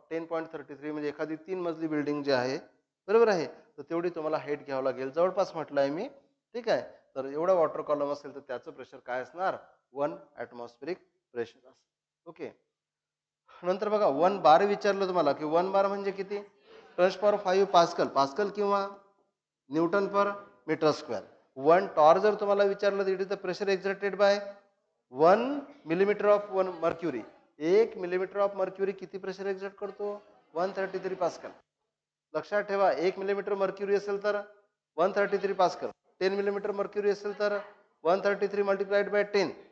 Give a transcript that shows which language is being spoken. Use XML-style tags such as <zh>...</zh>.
<mr>10.33 म्हणजे एखादी 3 मजली बिल्डिंग जी आहे बरोबर आहे, तर तेवढी तुम्हाला हाईट घ्यावं लागेल. जवळपास म्हटलं आहे मी. ठीक आहे. तर एवढा वॉटर कॉलम असेल तर त्याचं प्रेशर काय असणार 1 ॲटमॉस्फेरिक प्रेशर असेल. ओके. नंतर बघा 1 बार विचारलं तुम्हाला की 1 बार म्हणजे किती 10⁵ पास्कल. पास्कल किंवा न्यूटन पर मीटर स्क्वेअर.</mr> <en>1 torr</en> <mr>जर तुम्हाला विचारलं तर</mr> <en>It is the pressure exerted by 1 millimetre of 1 mercury.</en> <mr>1 millimetre of mercury किती प्रेशर एक्झर्ट करतो 133 पास्कल. लक्षात ठेवा 1 मिलीमीटर मर्क्युरी असेल तर 133 पास्कल. 10 मिलीमीटर मर्क्युरी असेल तर 133 मल्टिप्लाइड बाय 10.</mr>